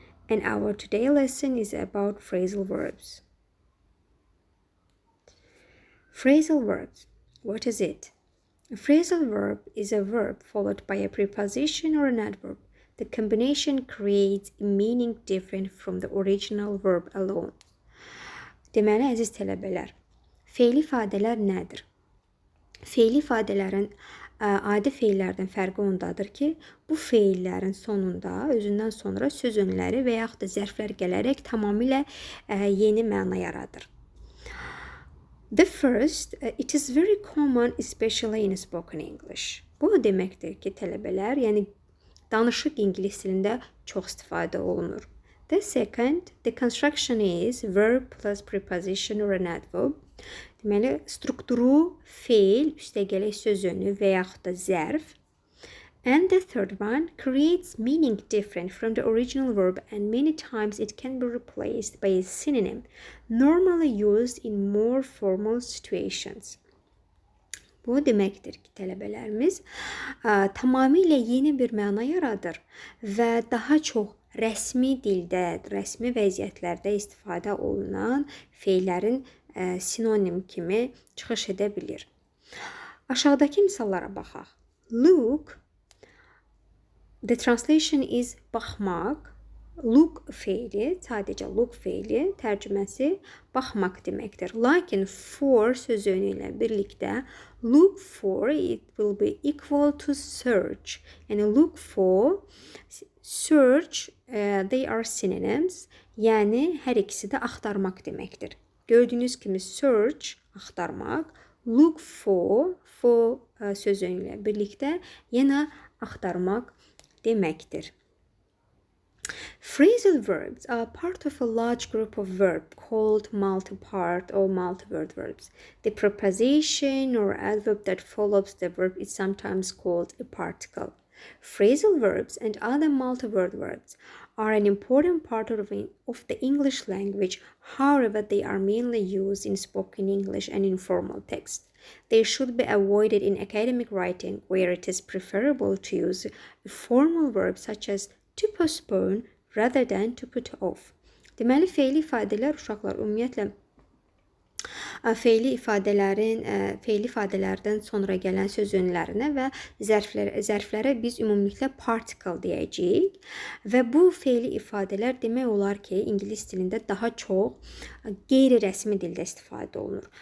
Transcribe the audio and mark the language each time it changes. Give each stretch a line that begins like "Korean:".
English: And our today's lesson is about phrasal verbs. Phrasal verbs, what is it? A phrasal verb is a verb followed by a preposition or an adverb. The combination creates a meaning different from the original verb alone.
Azerbaijani: Deməli, əziz tələbələr, fe'li ifadələr nədir? Fe'li ifadələrin adi fe'llərdən fərqi ondadır ki, bu fe'llərin sonunda, özündən sonra söz önləri və yaxud da zərflər gələrək tamamilə yeni məna yaradır.
English: The first, it is very common, especially in spoken English.
Azerbaijani: Bu deməkdir ki, tələbələr, yəni danışıq ingilis dilində çox istifadə olunur.
English: The second, the construction is verb plus preposition or an adverb.
Azerbaijani: Deməli, strukturu fe'l, üstəgələk söz önü və yaxud da zərf.
English: And the third one creates meaning different from the original verb and many times it can be replaced by a synonym, normally used in more formal situations.
Azerbaijani: Bu deməkdir ki, tələbələrimiz tamamilə yeni bir məna yaradır və daha çox rəsmi dildə, rəsmi vəziyyətlərdə istifadə olunan fe'llərin sinonim kimi çıxış edə bilir. Aşağıdakı misallara baxaq.
English: Look, the translation is
Azerbaijani: baxmaq. Look fe'li, sadəcə look fe'li tərcüməsi baxmaq deməkdir. Lakin
English: for
Azerbaijani: sözü ilə birlikdə
English: look for it will be equal to search. Yəni look for, search, they are synonyms.
Azerbaijani: Yəni hər ikisi də axtarmaq deməkdir. Gördüyünüz kimi search axtarmaq, look for sözü ilə birlikdə yenə axtarmaq deməkdir.
English: Phrasal verbs are part of a large group of verbs called multi-part or multi-word verbs. The preposition or adverb that follows the verb is sometimes called a particle. Phrasal verbs and other multi-word verbs are an important part of the English language. However, they are mainly used in spoken English and informal text. They should be avoided in academic writing, where it is preferable to use a formal verb such as to postpone rather than to put off.
Azerbaijani: Deməli, fe'li ifadələr uşaqlar ümumiyyətlə fe'li ifadələrdən sonra gələn söz önlərinə və zərflərə biz ümumiliklə particle deyəcəyik və bu fe'li ifadələr demək olar ki, ingilis dilində daha çox qeyri-rəsmi dildə istifadə olunur.